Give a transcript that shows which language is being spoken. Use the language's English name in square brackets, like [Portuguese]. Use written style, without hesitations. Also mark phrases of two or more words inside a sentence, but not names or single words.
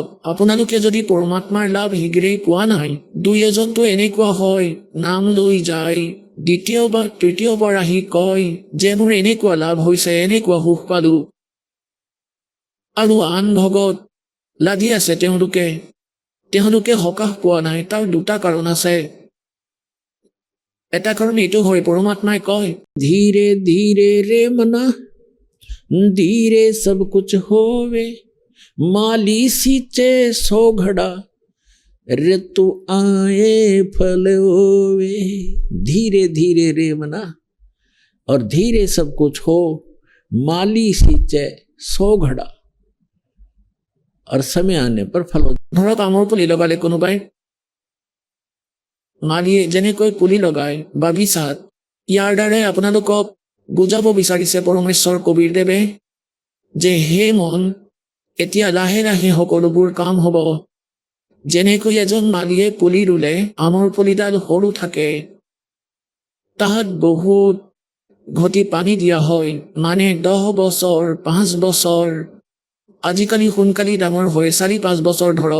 [Assamese] আপোনালোকে যদি পৰমাত্মাৰ লাভ শীঘ্ৰেই পোৱা নাই, দুই এজনটো এনেকুৱা হয় নাম লৈ যায়, দ্বিতীয়বাৰ তৃতীয়বাৰ আহি কয় যে মোৰ এনেকুৱা লাভ হৈছে, এনেকুৱা সুখ পালো, আৰু আন ভগত লাগি আছে তেওঁলোকে সকাহ পোৱা নাই। তাৰ দুটা কাৰণ আছে। এটা কাৰণ এইটো হয় পৰমাত্মাই কয় [Hindi] धीरे धीरे रे मना धीरे सब कुछ होवे माली सींचे 100 घड़ा ऋतु आए फल होवे। धीरे धीरे रे मना और धीरे सब कुछ हो, माली सींचे 100 घड़ा और समय आने पर फल हो। [Assamese] ধৰক আমৰ পুলি লগালে কোনোবাই, মালিয়ে যেনেকৈ পুলি লগায় বাগিচাত, ইয়াৰ দ্বাৰাই আপোনালোকক বুজাব বিচাৰিছে পৰমেশ্বৰ কবিৰদেৱে যে হে মন, এতিয়া লাহে লাহে সকলোবোৰ কাম হ'ব। যেনেকৈ এজন মালিয়ে পুলি ৰুলে আমৰ পুলিডাল সৰু থাকে, তাত বহুত ঘটি পানী দিয়া হয়, মানে 10 বছৰ 5 বছৰ, আজিকালি সোনকালে ডাঙৰ হয় 4-5 বছৰ ধৰক।